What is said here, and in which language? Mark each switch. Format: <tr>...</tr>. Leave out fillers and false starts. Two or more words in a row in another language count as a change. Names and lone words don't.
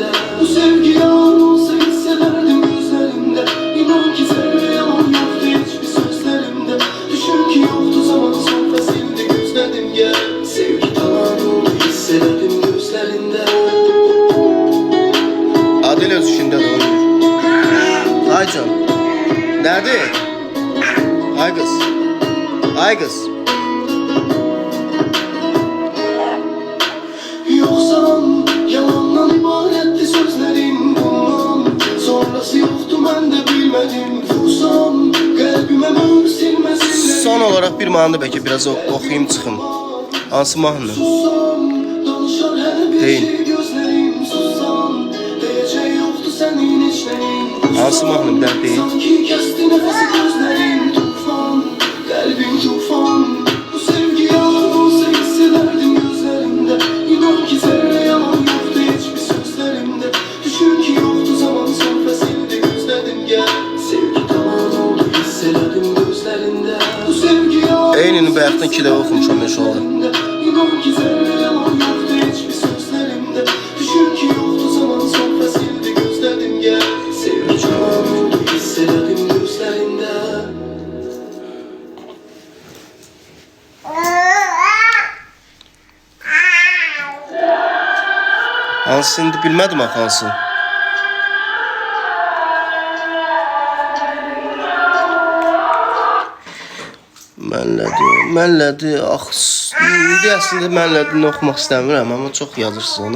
<tr>Bu sevgi yalan olsa hissederdim gözlerimde. İnan ki zerre yalan yoktu hiçbir sözlerimde. Düşün ki yoktu zaman sonra sildi gözlerim gel. Sevgi tamam oldu hissederdim gözlerinde.</tr> <az>Adil öz işində də oynayır. Aycan. Nədir? Ay qız. Ay qız.</az> <tr>Yoksan yalandan ibaretti sözlerim bundan. Sonrası yoktu ben de bilmedim. Vursam kalbime mür silmesin.</tr> <az>Son olaraq bir mahnı bəlkə biraz oxuyum çıxım. Hansı mahnı?</az> <tr>Sussam danışar her bir</tr> <az>Deyin.</az> <tr>şey gözlerim. Sussam diyeceği yoktu senin içlerin.</tr> <az>Hansı mahnı bir dənə deyin.</az> <tr>Sanki kesti nefesi gözlerim. Tufan kalbim tufan. Bu sevgi yalan olsa hissederdim gözlerimde. İnan ki zerre yalan yoktu hiçbir sözlerimde. Düşün ki yoktu zaman sonra sildi gözlerim gel. Sevgi tamam oldu hissederdim gözlerinde. Bu sevgi yalan</tr> <az>Eynini bayaqdan 2 dəfə oxumuşam inşallah.</az> <tr>İnan ki zerre yalan yoktu hiçbir sözlerimde. Düşün ki yoktu zaman sonra sildi gözlerim gel. Sevgi tamam oldu hissederdim gözlerinde.</tr> <az>Hansı indi bilmədim axı hansı. Mənlədi, indi əslində mənlədini oxumaq istəmirəm, amma çox yazırsınız onu.</az>